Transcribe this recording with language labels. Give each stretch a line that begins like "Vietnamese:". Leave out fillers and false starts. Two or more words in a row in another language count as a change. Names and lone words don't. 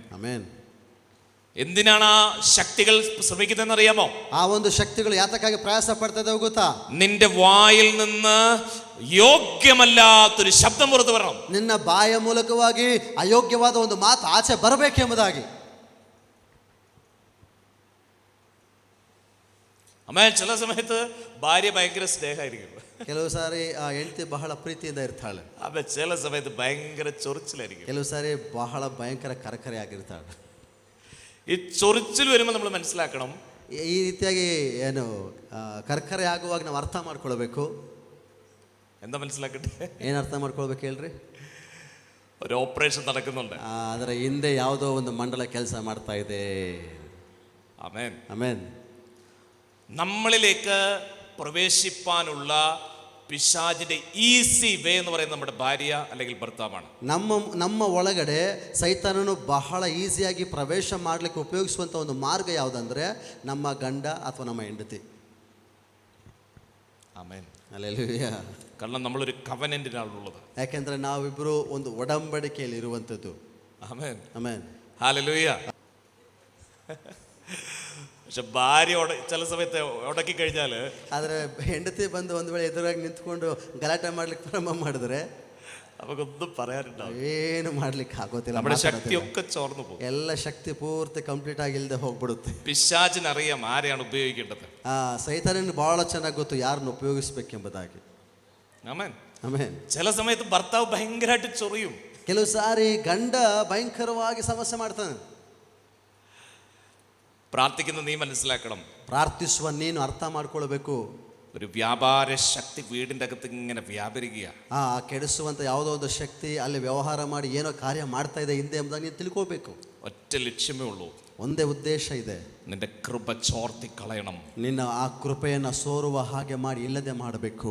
Kannada: ಆಮೆನ್.
Malayalam: എന്തിനാണ് ആ ശക്തികൾ ശ്രമിക്കുന്നതെന്ന് അറിയാമോ?
Kannada: ಆ ಒಂದು ಶಕ್ತಿಗಳು ಯಾತಕ್ಕಾಗಿ ಪ್ರಯಾಸ ಪಡ್ತಾ ಇದಾವೆ ಗೊತ್ತಾ?
Malayalam: നിന്റെ വായിൽ നിന്ന് ಯೋಗ್യമല്ലാത്തൊരു ശബ്ദം പുറത്തു വരണം.
Kannada: ನಿನ್ನ ಬಾಯ ಮೂಲಕವಾಗಿ ಅಯೋಗ್ಯವಾದ ಒಂದು ಮಾತು ಆಚೆ ಬರಬೇಕೆಂಬುದಾಗಿ.
Malayalam: ಆಮೇಲೆ ചില സമയത്ത് ഭാര്യ ഭയങ്കര സ്നേഹമായിരിക്കും.
Kannada: ಕೆಲವು ಸಾರಿ ಆ ಹೆಂಡತಿ ಬಹಳ ಪ್ರೀತಿಯಿಂದ ಇರ್ತಾಳೆ.
Malayalam: ಆಮೇಲೆ ചില സമയത്ത് ഭയങ്കര ചൊറിച്ചിലായിരിക്കും.
Kannada: ಕೆಲವು ಸಾರಿ ಬಹಳ ಭಯಂಕರ ಕರಕರೆ ಆಗಿರ್ತಾಳೆ.
Malayalam: ഈ ചൊറിച്ചിൽ വരുമ്പോൾ നമ്മൾ മനസ്സിലാക്കണം,
Kannada: ಈ ರೀತಿಯಾಗಿ ಏನು ಕರ್ಕರೆ ಆಗುವಾಗ ನಾವು ಅರ್ಥ ಮಾಡ್ಕೊಳ್ಬೇಕು.
Malayalam: എന്താ മനസ്സിലാക്കട്ടെ?
Kannada: ಏನು ಅರ್ಥ ಮಾಡ್ಕೊಳ್ಬೇಕು ಹೇಳ್ರಿ?
Malayalam: ഒരു ഓപ്പറേഷൻ നടക്കുന്നുണ്ട്.
Kannada: ಅದರ ಹಿಂದೆ ಯಾವುದೋ ಒಂದು ಮಂಡಲ ಕೆಲಸ ಮಾಡ್ತಾ ಇದೆ.
Malayalam: ആമേൻ.
Kannada: ಆಮೆನ್.
Malayalam: നമ്മളിലേക്ക് പ്രവേശിപ്പാനുള്ള പിശാചിന്റെ
English: easy way
Malayalam: എന്ന് പറയുന്നത് നമ്മുടെ ഭാര്യ അല്ലെങ്കിൽ ഭർത്താവാണ്.
Kannada: ನಮ್ಮ ಒಳಗಡೆ ಸೈತಾನನು ಬಹಳ ಈಸಿಯಾಗಿ ಪ್ರವೇಶ ಮಾಡಲಿಕ್ಕೆ ಉಪಯೋಗಿಸುವಂಥ ಒಂದು ಮಾರ್ಗ ಯಾವುದಂದ್ರೆ ನಮ್ಮ ಗಂಡ ಅಥವಾ ನಮ್ಮ ಹೆಂಡತಿ.
Malayalam: ആമേൻ.
Kannada: ಹಲ್ಲೆಲೂಯಾ.
Malayalam: കാരണം നമ്മളൊരു കവനന്റിനാണ് ഉള്ളത്.
Kannada: ಯಾಕೆಂದ್ರೆ ನಾವಿಬ್ರು ಒಂದು ಒಡಂಬಡಿಕೆಯಲ್ಲಿ ಇರುವಂಥದ್ದು.
Malayalam: ആമേൻ.
Kannada: ಆಮೆನ್.
Malayalam: ഹല്ലേലൂയ. പക്ഷെ ഭാര്യ ചില സമയത്ത് ഉടക്കി കഴിഞ്ഞാല്,
Kannada: ಆದರೆ ಹೆಂಡತಿ ಬಂದು ಒಂದು ವೇಳೆ ಎದುರಾಗಿ ನಿಂತ್ಕೊಂಡು ಗಲಾಟೆ ಮಾಡ್ಲಿಕ್ಕೆ ಪ್ರಾರಂಭ ಮಾಡಿದ್ರೆ
Malayalam: നമുക്കൊന്നും പറയാനുണ്ടാവും.
Kannada: ಏನು ಮಾಡ್ಲಿಕ್ಕೆ ಆಗೋದಿಲ್ಲ.
Malayalam: നമ്മുടെ ശക്തിയൊക്കെ ചോർന്നു പോകും.
Kannada: ಎಲ್ಲ ಶಕ್ತಿ ಪೂರ್ತಿ ಕಂಪ್ಲೀಟ್ ಆಗಿ ಇಲ್ಲದೆ ಹೋಗ್ಬಿಡುತ್ತೆ.
Malayalam: പിശാചിനറിയാം ആരെയാണ് ഉപയോഗിക്കേണ്ടത്.
Kannada: ಸೈತಾನನಿಗೆ ಬಹಳ ಚೆನ್ನಾಗಿ ಗೊತ್ತು ಯಾರನ್ನು ಉಪಯೋಗಿಸ್ಬೇಕೆಂಬುದಾಗಿ.
Malayalam: ആമേൻ.
Kannada: ಆಮೆನ್.
Malayalam: ചില സമയത്ത് ഭർത്താവ് ഭയങ്കരമായിട്ട് ചൊറിയും.
Kannada: ಕೆಲವು ಸಾರಿ ಗಂಡ ಭಯಂಕರವಾಗಿ ಸಮಸ್ಯೆ ಮಾಡ್ತಾನೆ.
Malayalam: പ്രാർത്ഥിക്കുന്ന നീ മനസ്സിലാക്കണം,
Kannada: ಪ್ರಾರ್ಥಿಸುವ ನೀನು ಅರ್ಥ ಮಾಡ್ಕೊಳ್ಬೇಕು.
Malayalam: ഒരു വ്യാപാര ശക്തി വീടിന്റെ അകത്ത് ഇങ്ങനെ വ്യാപരിക്കുക.
Kannada: ಕೆಡಿಸುವಂತ ಯಾವುದೋ ಒಂದು ಶಕ್ತಿ ಅಲ್ಲಿ ವ್ಯವಹಾರ ಮಾಡಿ ಏನೋ ಕಾರ್ಯ ಮಾಡ್ತಾ ಇದೆ ಹಿಂದೆ ಎಂಬುದಾಗಿ ನೀನು ತಿಳ್ಕೋಬೇಕು.
Malayalam: ഒറ്റ ലക്ഷ്യമേ ഉള്ളൂ,
Kannada: ಒಂದೇ ಉದ್ದೇಶ ಇದೆ,
Malayalam: നിന്റെ കൃപ ചോർത്തി കളയണം.
Kannada: ನಿನ್ನ ಆ ಕೃಪೆಯನ್ನು ಸೋರುವ ಹಾಗೆ ಮಾಡಿ ಇಲ್ಲದೆ ಮಾಡಬೇಕು.